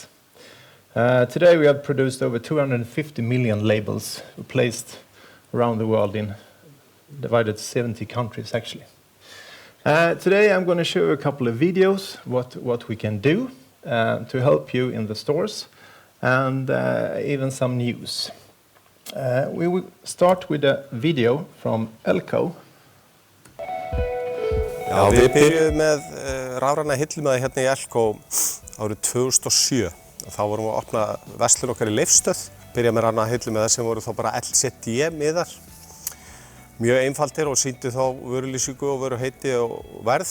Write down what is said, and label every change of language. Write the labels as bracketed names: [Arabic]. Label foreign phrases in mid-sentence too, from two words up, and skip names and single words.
[English] Today we have produced over 250 million labels placed around the world in divided 70 countries actually. Today I'm going to show you a couple of videos what we can do to help you in the stores, and even some news. We will start with a video from Edico. [Icelandic] Já, við byrjuðum með rafræna hillumæði hérna í Edico árið 2007. Þá vorum við að opna verslun okkar í Leifsstöð. Byrjaði með rafræna hillumæði sem voru þá bara LCD-miðar. Mjög einfaldir og sýndu þá vörulýsingu og vöruheiti og verð.